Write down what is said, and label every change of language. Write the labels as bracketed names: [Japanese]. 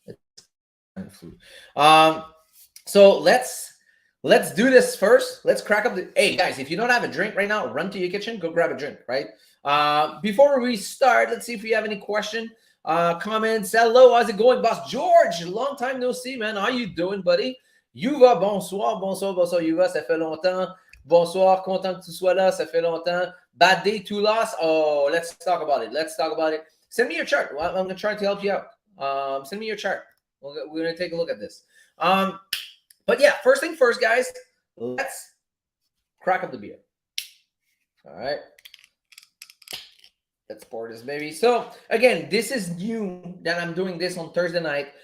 [English] It's kind of flu. So let's do this first. Let's crack up the hey guys, if you don't have a drink right now, run to your kitchen, go grab a drink, right? Before we start, let's see if you have any question. Comments. Hello, how's it going, boss George? Long time no see, man. How you doing, buddy? [French] Yuva, bonsoir, bonsoir, bonsoir, Yuva, ça fait longtemps. Bonsoir, content que tu sois là, ça fait longtemps. [English] Bad day, two loss. Oh, let's talk about it. Let's talk about it. Send me your chart. I'm going to try to help you out. Send me your chart. We're going to take a look at this. But yeah, first thing first, guys, let's crack up the beer. All right. Let's pour this baby. So again, this is new that I'm doing this on Thursday night.